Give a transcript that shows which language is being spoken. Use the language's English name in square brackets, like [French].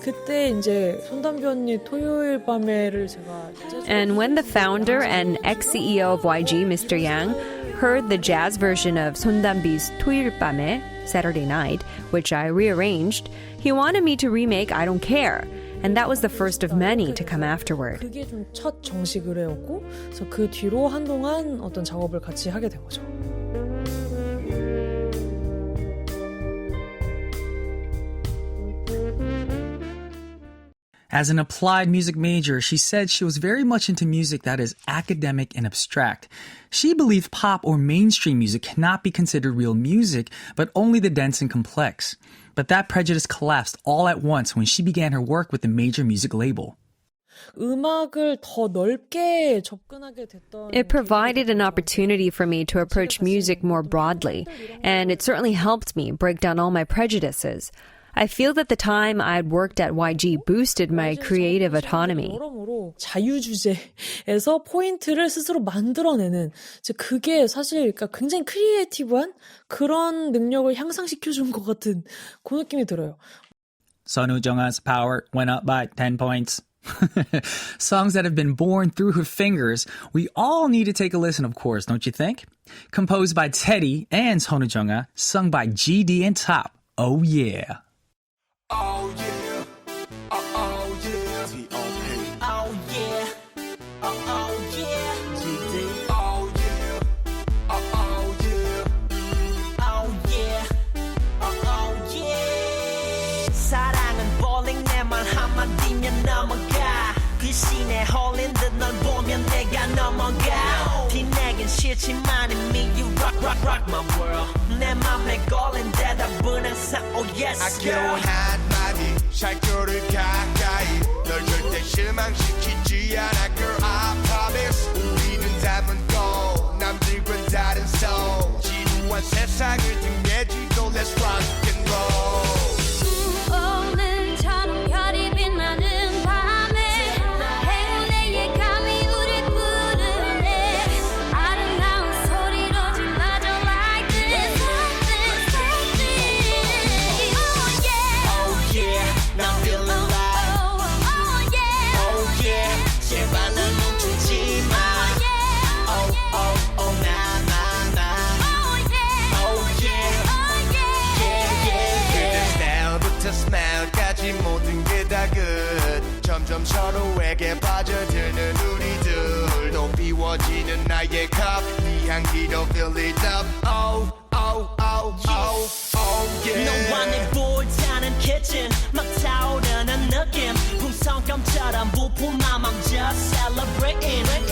[Korean] 그때 이제 손담비 언니 토요일 밤에를 제가 [English] And when the founder and ex-CEO of YG, Mr. Yang, heard the jazz version of 손담비's 토요일 밤에, Saturday Night, which I rearranged, he wanted me to remake I Don't Care. And that was the first of many to come afterward. [Korean] 그게 좀 첫 정식 의뢰였고 그래서 그 뒤로 한동안 어떤 작업을 같이 하게 된 거죠. [English] As an applied music major, she said she was very much into music that is academic and abstract. She believed pop or mainstream music cannot be considered real music, but only the dense and complex. But that prejudice collapsed all at once when she began her work with a major music label. [Korean] 음악을 더 넓게 접근하게 됐던 [English] It provided an opportunity for me to approach music more broadly, and it certainly helped me break down all my prejudices. I feel that the time I'd worked at YG boosted my creative autonomy. [Korean] 여러모로 자유주제에서 포인트를 스스로 만들어내는 그게 사실 그러니까 굉장히 크리에이티브한 그런 능력을 향상시켜준 것 같은 그 느낌이 들어요. [English] sunwoojunga's power went up by 10 points. Songs that have been born through her fingers. We all need to take a listen, of course, don't you think? Composed by Teddy and sunwoojunga, sung by GD and Top. Oh yeah. Oh yeah, oh yeah, KPOP. Oh yeah, oh yeah, GD. Oh yeah, oh yeah, oh yeah, oh yeah. [Korean] 사랑은 bowling 내 말 한마디면 넘어가. 귀신에 홀린 듯 널 보면 내가 넘어가. 뒤내긴 싫지만 이미 [English] you rock my world. [Korean] 내 맘에 걸린 대답은 항상 [English] oh yes girl. [Korean] 한마디 샬교를 가까이 널 절대 실망시키지 않아 [English] girl I promise. [Korean] 우리는 닮은 남들과는 다른 soul. 지루한 세상을 등내지고 [English] let's rock and roll. [Korean] 오늘처럼 별이 빛나는 밤에 행운의 예감이 우릴 부르네. 아름다운 소리로 질러줘 [English] like this, this, this. Oh yeah, Oh yeah, now I'm feeling alive. oh yeah, [Korean] Oh yeah, 제발 날 멈추지 마. Oh oh oh nah nah nah. oh yeah, Oh yeah, oh yeah, yeah. 스타일부터 스마일까지 모든 게 다 good. 점점 서로에게 빠져드는 우리들. 또 비워지는 나의 cup. 네 향기로 [English] fill it up. Oh oh oh oh oh yeah. [Korean] 너와 내 볼자는 kitchen 막 타오르는 느낌. 풍선껌처럼 부푼 맘 [English] I'm just celebrating.